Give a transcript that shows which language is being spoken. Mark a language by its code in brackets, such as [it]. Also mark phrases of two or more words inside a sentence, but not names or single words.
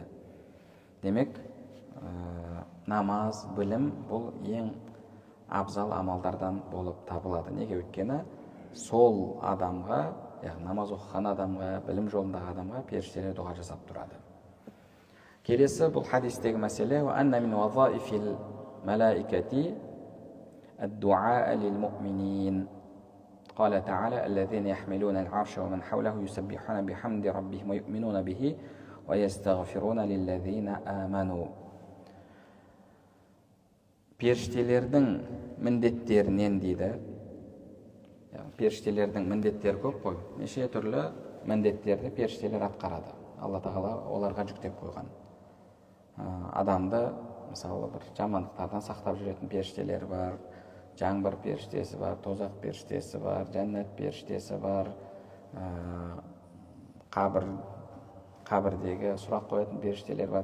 [kk] Демек, намаз, білім бұл ең абзал амалдардан болып табылады. Неге? Өйткені сол адамға, яғни намаз оқыған адамға, білім жолындағы адамға періштелер дұға жасап тұрады. Келесі бұл хадистегі мәселе: [ar] «أن من وظائف الملائكة الدعاء للمؤمنين». قال تعالى: الذين يحملون العرش ومن حوله يسبحون بحمد ربهم ويؤمنون به ويستغفرون للذين آمنوا. [kk] Періштелердің міндеттерінен дейді. Періштелердің міндеттері көп қой. Неше түрлі міндеттерді періштелер атқарады. Алла тағала оларға жүктеп қойған. Адамды, мысалы, бір жамандықтардан сақтап жүретін періштелер бар, жаңбыр періштесі бар, тозақ періштесі бар, жәннат періштесі бар, қабірдегі сұрақ қоятын періштелер бар.